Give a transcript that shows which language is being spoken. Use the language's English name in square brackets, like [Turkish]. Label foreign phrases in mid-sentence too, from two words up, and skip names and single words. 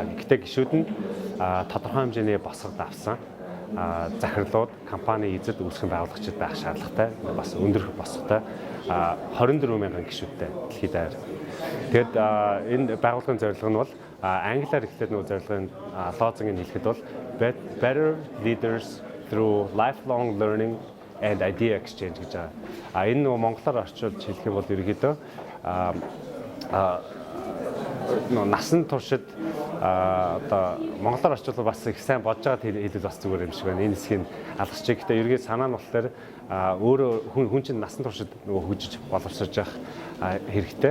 [Mongolian] Гэхдээ гишүүд нь тодорхой хэмжээний босгод авсан захирлууд, компани эзэд үүсгэн байгуулагчид байх шаардлагатай. Бас өндөр босготой 24 мянган гишүүдтэй дэлхийд даяар. Тэгэд энэ байгууллагын зорилго нь бол англиар ихлээр нөгөө зорилгын лозунгийг хэлэхэд бол [English] better leaders through lifelong learning and idea exchange [Mongolian] гэж байгаа. Энэ нөгөө монголоор орчуулж хэлэх юм бол ерөнхийдөө насан туршид одоо монголоор орчуулбал бас их сайн бодож байгаад хэлвэл бас зүгээр юм шиг байна. Энэ хэсгийг алгасчих. Гэхдээ ерөнхийдөө санаа нь болохоор өөрөө хүн чинь насан туршид нөгөө хөгжиж боловсрож явах хэрэгтэй.